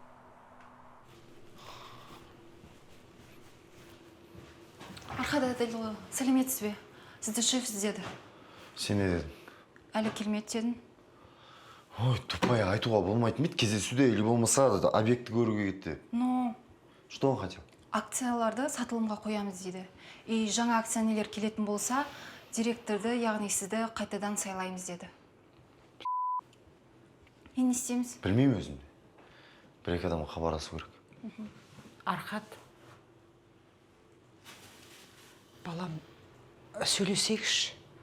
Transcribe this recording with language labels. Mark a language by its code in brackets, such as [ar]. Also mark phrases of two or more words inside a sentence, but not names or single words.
[kk] Арқада Әділұлы, сәлеметсіз бе? Сізді шеф іздеді. Сен не дедің? Әлі келмеді дедің. [ru] Ой, тупая, [kk] айтуға болмайтын бит, кездесуде или болмаса да объектті көруге кетті. Но [ru] Что он хотел? [kk] акцияларды сатылымға қоямыз дейді. И жаңа акционерлер келетін болса, директорды, яғни сізді қайтадан сайлаймыз деді. Не істейміз? Білмеймін өзім де. Бір-екі адамға хабарласу керек. Архат, балам, сөйлесейікші.